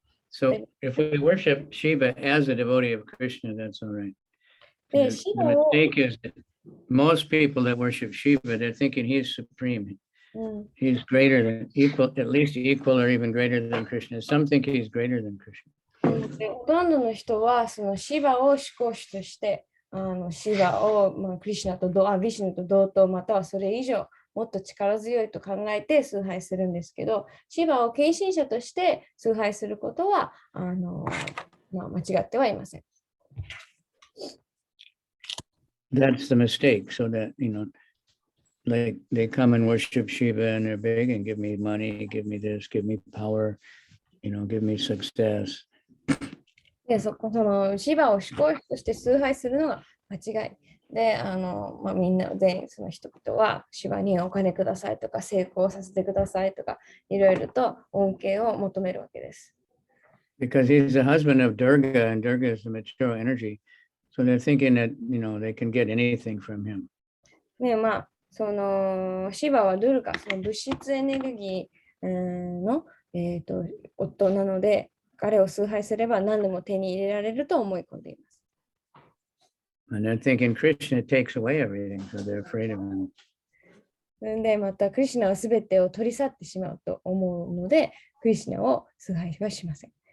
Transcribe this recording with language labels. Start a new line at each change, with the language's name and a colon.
English: So if we worship Shiva as a devotee of Krishna, that's all right.
Japanese: で、
English: The
Japanese: シバを、
English: mistake is that most people that worship Shiva, they're thinking he's supreme. うん、 He's greater than equal, at least equal or even greater than Krishna. Some think he's greater than Krishna.
Japanese: でほとんどの人はそのシバを思考主としてシバを、まあ、クリシュナとビシュヌと同等またはそれ以上もっと力強いと考えて崇拝するんですけど、シバを献身者として崇拝することはまあ、間違ってはいません。
English: That's the mistake. So that, like they come and worship Shiva and they're big and give me money, give me this, give me power, give me success.
Japanese: で、そのシバを思考主として崇拝するのが間違い。で、まあ、みんな全員その人々はシバにお金くださいとか成功させてくださいとかいろいろと恩恵を求めるわけです。
English: Because he's the husband of Durga and Durga is the material energy. So they're thinking that, they can get anything from him.
Japanese: ね、まあ、そのシバはドゥルカ、その物質エネルギーの、夫なので、彼を崇拝すれば何でも手に入れられると思い込んでいます。
English: And they're thinking Krishna takes away everything, so they're afraid of him.
Japanese: で、またクリシュナはすべてを取り去ってしまうと思うので、クリシュナを崇拝はしません。